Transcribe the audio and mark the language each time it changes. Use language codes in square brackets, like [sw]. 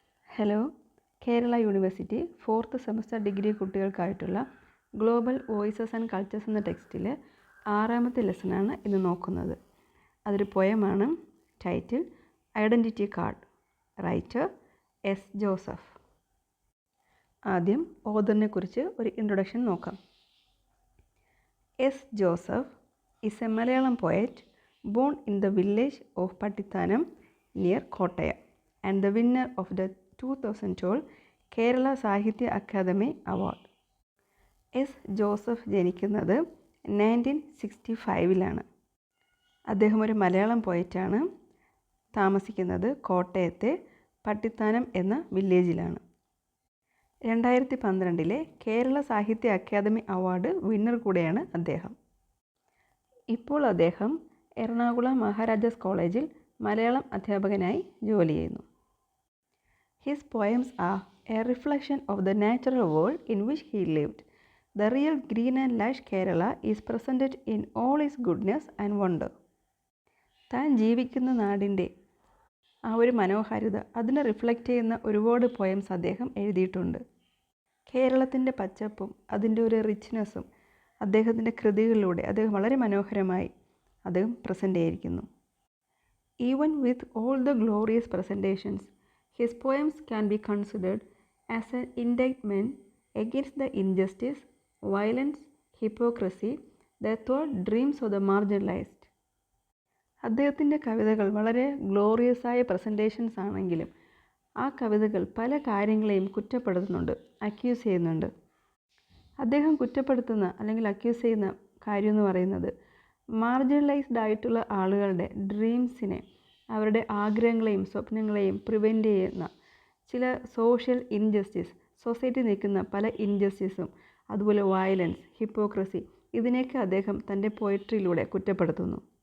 [ml] Hello, Kerala university 4th semester degree കുട്ടികൾക്കായിട്ടുള്ള global voices and cultures എന്ന ടെക്സ്റ്റിൽ 6ാമത്തെ ലെസനാണ് ഇന്ന് നോക്കുന്നത്. അതൊരു പോയമാണ്. [en] Title identity card. Writer S Joseph. [ml] ആദ്യം ഓഥറിനെ കുറിച്ച് ഒരു ഇൻട്രൊഡക്ഷൻ നോക്കാം. [en] S Joseph is a Malayalam poet born in the village of Patithanam near Kottayam and the winner of the 2012 Kerala Sahitya Akademi award. [ml] എസ് ജോസഫ് ജനിക്കുന്നത് 1965 അദ്ദേഹം ഒരു മലയാളം പോയറ്റാണ്. താമസിക്കുന്നത് കോട്ടയത്തെ പട്ടിത്താനം എന്ന വില്ലേജിലാണ്. 2012 കേരള സാഹിത്യ അക്കാദമി അവാർഡ് വിന്നർ കൂടെയാണ് അദ്ദേഹം. ഇപ്പോൾ അദ്ദേഹം എറണാകുളം മഹാരാജാസ് കോളേജിൽ മലയാളം അധ്യാപകനായി ജോലി ചെയ്യുന്നു. [en] His poems are a reflection of the natural world in which he lived. The real green and lush Kerala is presented in all its goodness and wonder. [ml] താൻ ജീവിക്കുന്ന നാടിൻ്റെ ആ ഒരു മനോഹാരിത അതിനെ റിഫ്ലക്റ്റ് ചെയ്യുന്ന ഒരുപാട് പോയംസ് അദ്ദേഹം എഴുതിയിട്ടുണ്ട്. കേരളത്തിൻ്റെ പച്ചപ്പും അതിൻ്റെ ഒരു റിച്ച്നെസ്സും അദ്ദേഹത്തിൻ്റെ കൃതികളിലൂടെ അദ്ദേഹം വളരെ മനോഹരമായി അദ്ദേഹം പ്രസൻറ്റ് ചെയ്തിരിക്കുന്നു. [en] Even with all the glorious presentations, his poems can be considered as an indictment against the injustice, violence, hypocrisy, the thought dreams of the marginalized. [ml] അദ്ദേഹത്തിൻ്റെ കവിതകൾ വളരെ ഗ്ലോറിയസ് ആയ പ്രസൻറ്റേഷൻസ് ആണെങ്കിലും ആ കവിതകൾ പല കാര്യങ്ങളെയും കുറ്റപ്പെടുത്തുന്നുണ്ട്, അക്യൂസ് ചെയ്യുന്നുണ്ട്. അദ്ദേഹം കുറ്റപ്പെടുത്തുന്ന അല്ലെങ്കിൽ അക്യൂസ് ചെയ്യുന്ന കാര്യം എന്ന് പറയുന്നത് മാർജിനലൈസ്ഡ് ആയിട്ടുള്ള ആളുകളുടെ ഡ്രീംസിനെ, അവരുടെ ആഗ്രഹങ്ങളെയും സ്വപ്നങ്ങളെയും പ്രിവെൻറ്റ് ചെയ്യുന്ന ചില സോഷ്യൽ ഇൻജസ്റ്റിസ്, സൊസൈറ്റി നിൽക്കുന്ന പല ഇൻജസ്റ്റിസും, അതുപോലെ വയലൻസ്, ഹിപ്പോക്രസി, ഇതിനെയൊക്കെ അദ്ദേഹം തൻ്റെ പോയട്രിയിലൂടെ കുറ്റപ്പെടുത്തുന്നു.